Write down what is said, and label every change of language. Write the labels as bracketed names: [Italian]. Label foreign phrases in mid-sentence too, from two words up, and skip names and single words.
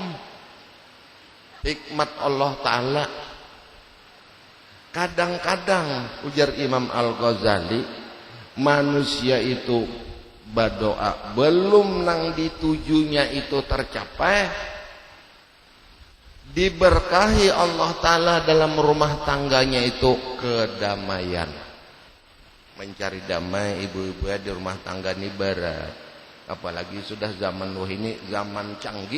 [Indonesian] Hikmat Allah Ta'ala kadang-kadang ujar Imam Al-Ghazali manusia itu berdoa belum nang ditujunya itu tercapai, diberkahi Allah Ta'ala dalam rumah tangganya itu kedamaian. Mencari damai ibu-ibu di rumah tangga ini berat, apalagi sudah zaman ini zaman canggih.